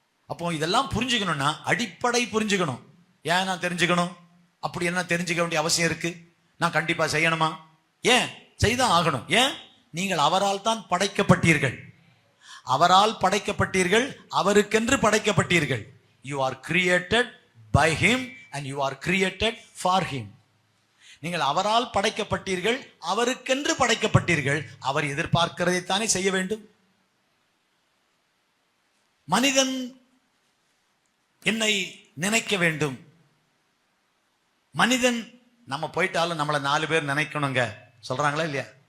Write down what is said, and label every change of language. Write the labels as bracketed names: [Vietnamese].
[Tamil] அப்போ இதெல்லாம் புரிஞ்சுக்கணும்னா அடிப்படை புரிஞ்சுக்கணும். ஏன் நான் தெரிஞ்சுக்கணும்? அப்படி என்ன தெரிஞ்சுக்க வேண்டிய அவசியம் இருக்கு? நான் கண்டிப்பா செய்யணுமா? ஏன் செய்தான் ஆகணும்? ஏன்? நீங்கள் அவரால் தான் படைக்கப்பட்டீர்கள். அவரால் படைக்கப்பட்டீர்கள், அவருக்கென்று படைக்கப்பட்டீர்கள். [English] You are created by him and you are created for him. [Tamil] நீங்கள் அவரால் படைக்கப்பட்டீர்கள், அவருக்கென்று படைக்கப்பட்டீர்கள். அவர் எதிர்பார்க்கிறதைத்தானே செய்ய வேண்டும். மனிதன் என்னை நினைக்க வேண்டும். மனிதன் நம்ம போயிட்டாலும் நம்மளை 4 பேர் நினைக்கணுங்க சொல்றாங்களா இல்லையா?